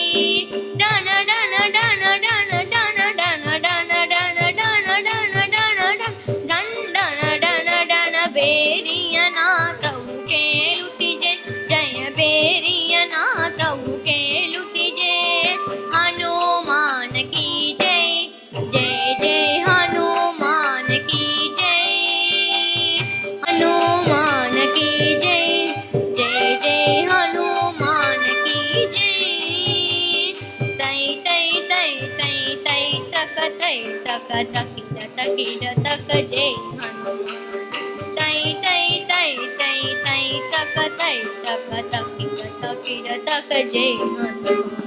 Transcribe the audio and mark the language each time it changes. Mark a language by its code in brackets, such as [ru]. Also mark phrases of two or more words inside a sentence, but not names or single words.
[kn] ಡಣ ಡಣ ಡಣ ಡಣ ಡಣ ಡಣ ಡಣ ಡಣ ಡಣ ಡಣ ಡಣ ಡಣ ಡಣ ಡಣ ಬೇರಿಯ ನಾದವು ಕೇಳುತ್ತಿಜೆ, ಜಯ ಬೇರಿಯ ನಾದವು ಕೇಳುತ್ತಿಜೆ. [hi] हनुमान की जय, जय जय हनुमान की जय, हनुमान की जय, जय जय हनुमान की जय. ತೈ ತೈ ತೈ ತೈ ತೈ ತಕ ತೈ ತಕ ತಕಿಡ ತಕಿಡ ತಕ ಜೈ ಹನುಮಾನ್. ತೈ ತೈ ತೈ ತೈ ತೈ ತಕ ತೈ ತಕ ತಕಿಡ ತಕಿಡ ತಕ ಜೈ ಹನುಮಾನ್.